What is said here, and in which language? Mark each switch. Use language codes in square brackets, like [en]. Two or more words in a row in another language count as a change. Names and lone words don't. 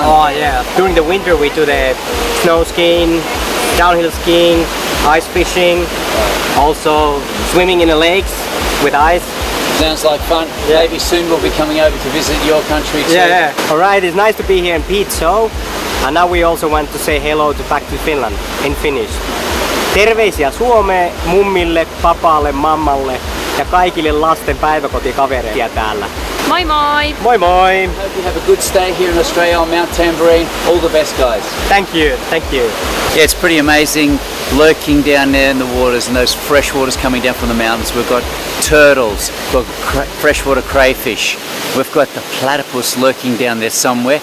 [en] Oh yeah, during the winter we do the snow skiing, downhill skiing, ice fishing, also swimming in the lakes with ice. Sounds like fun. Yeah. Maybe soon we'll be coming over to visit your country too. Yeah. Alright, it's nice to be here in Pete Show. And now we also want to say hello back to Finland in Finnish. [fi] Terveisiä Suomeen, mummille, papalle, mammalle ja kaikille lasten päiväkotikavereille täällä. Moi moi! Moi moi! [en] Hope you have a good stay here in Australia on Mount Tamborine. All the best, guys. Thank you, thank you. Yeah, it's pretty amazing lurking down there in the waters and those fresh waters coming down from the mountains. We've got turtles, we've got freshwater crayfish, we've got the platypus lurking down there somewhere.